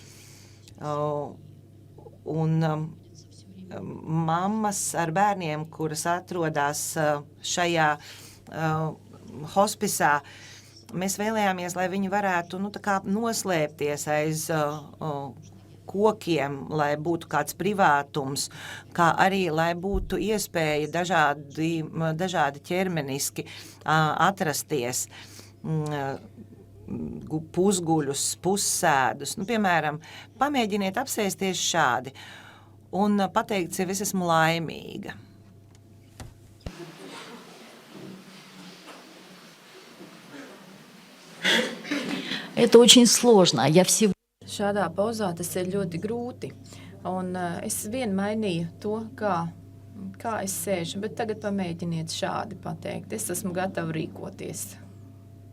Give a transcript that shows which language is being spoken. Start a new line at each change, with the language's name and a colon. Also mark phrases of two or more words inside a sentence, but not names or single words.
Latvian: Un mammas ar bērniem, kuras atrodas šajā hospisā, mēs vēlējāmies, lai viņi varētu noslēpties aiz kokiem, lai būtu kāds privātums, kā arī, lai būtu iespēja dažādi ķermeniski atrasties, pusguļus, pussēdus. Piemēram, pamēģiniet apsēsties šādi un pateikt sev, es esmu laimīga.
Russian: Это очень сложно.
Latvian: Šādā pozā tas ir ļoti grūti. Un es vien mainīju to, kā es sēžu, bet tagad pamēģiniet šādi pateikt. Es esmu gatava rīkoties.